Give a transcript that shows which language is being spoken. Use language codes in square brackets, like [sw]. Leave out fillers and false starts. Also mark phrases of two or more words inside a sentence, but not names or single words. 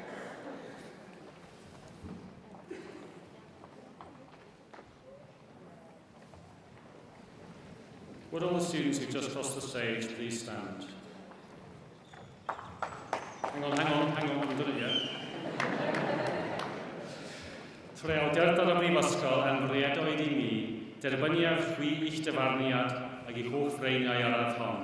[en] Would all the students who've just crossed the stage please stand? Hang on, haven't done it yet. [cy] Trwy awdurdod y Brifysgol yn riedoedd I mi, derbyniaf chwi i'ch dyfarniad ac i'ch holl freiniau araf hon.